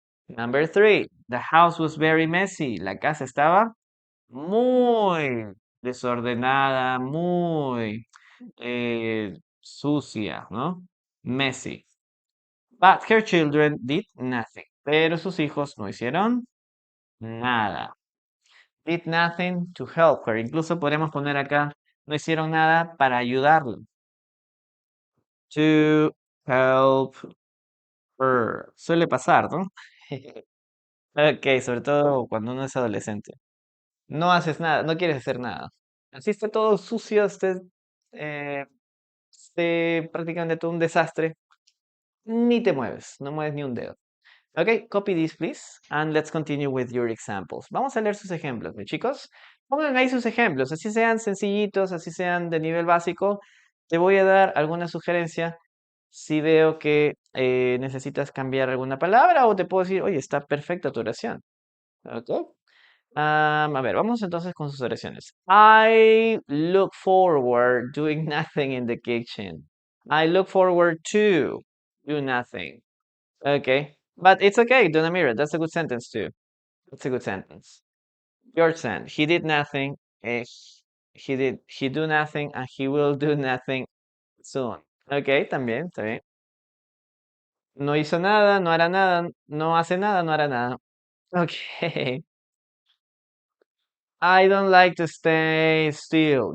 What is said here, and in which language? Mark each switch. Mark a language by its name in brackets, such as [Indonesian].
[English] Number three, the house was very messy. [Spanish] La casa estaba muy desordenada, muy sucia, ¿no? [English] Messy. But her children did nothing. [Spanish] Pero sus hijos no hicieron nada. [English] Did nothing to help her. [Spanish] Incluso podemos poner acá, no hicieron nada para ayudarlo. [English] To help her. [Spanish] Suele pasar, ¿no? Ok, sobre todo cuando uno es adolescente. No haces nada, no quieres hacer nada. Así está todo sucio, eh, esté prácticamente todo un desastre. Ni te mueves, no mueves ni un dedo. [English] Ok, copy this, please, and let's continue with your examples. [Spanish] Vamos a leer sus ejemplos, mis chicos. Pongan ahí sus ejemplos, así sean sencillitos, así sean de nivel básico. Te voy a dar alguna sugerencia si veo que necesitas cambiar alguna palabra o te puedo decir, oye, está perfecta tu oración. [English] Ok. [Spanish] A ver, vamos entonces con sus oraciones. [English] I look forward doing nothing in the kitchen. I look forward to do nothing. Okay. But it's okay, do not mirror. That's a good sentence too. That's a good sentence. Your turn. He did nothing. eh, he do nothing and he will do nothing soon. [Spanish] Okay, también, está bien. No hizo nada, no hará nada, no hace nada, no hará nada. [English] Okay. I don't like to stay still.